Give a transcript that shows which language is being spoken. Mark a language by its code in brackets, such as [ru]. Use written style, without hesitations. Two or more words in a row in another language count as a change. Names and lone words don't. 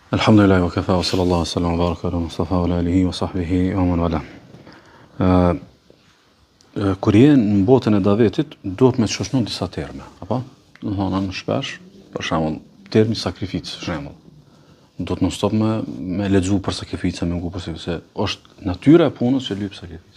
[ar] الحمد لله وكفى وصلى الله وسلم وبارك على المصطفى وعلى آله وصحبه ومن والى. [sq] Kur je në botën e davetit, duhet me të shoshnu disa terme, apo? Do të thonë shpesh, për shembull, termi sakrificë, për shembull. Do të [en] non stop [sq] me lexu për sakrificë, me ngu për sakrificë, është natyra e punës që lyp sakrificë.